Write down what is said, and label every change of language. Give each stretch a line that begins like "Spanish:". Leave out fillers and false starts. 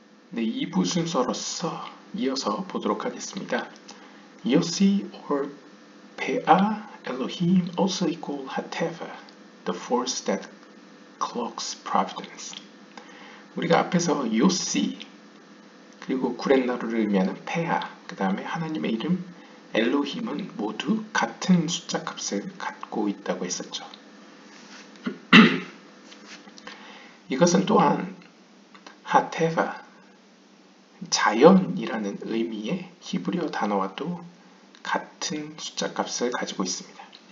Korean: 네, 2부 순서로서 이어서 보도록 하겠습니다.
English: Yossi or Peah Elohim also equal Hateva, the force that cloaks providence.
Korean: 우리가 앞에서 요시 그리고 구렛나루를 의미하는 페아, 그 다음에 하나님의 이름 엘로힘은 모두 같은 숫자 값을 갖고 있다고 했었죠. 이것은 또한 하테바, 자연이라는 의미의 히브리어 단어와도 같은 숫자 값을 가지고 있습니다.